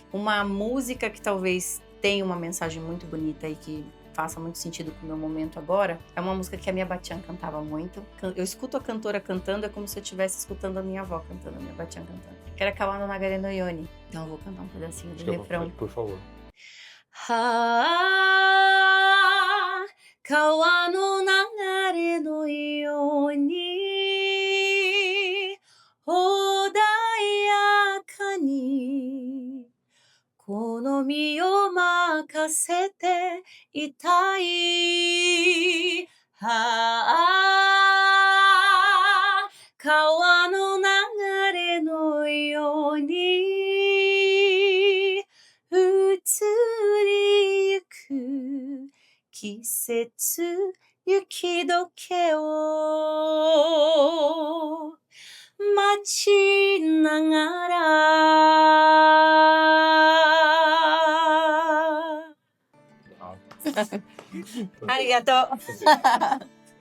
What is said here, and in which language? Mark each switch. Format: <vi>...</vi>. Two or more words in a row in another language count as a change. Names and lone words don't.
<pt>Uma música que talvez tenha uma mensagem muito bonita e que faça muito sentido com o meu momento agora, é uma música que a minha batian cantava muito. Eu escuto a cantora cantando, é como se eu estivesse escutando a minha avó cantando, a minha batian cantando. Que era Kawa no Nagare no Yoni. Então eu vou cantar um pedacinho do refrão. Por favor.</pt> <ja>川の流れのように穏やかにこの身を任せていたい. 川の流れのように移りゆく季節雪解けを待ちながらありがとう</ja>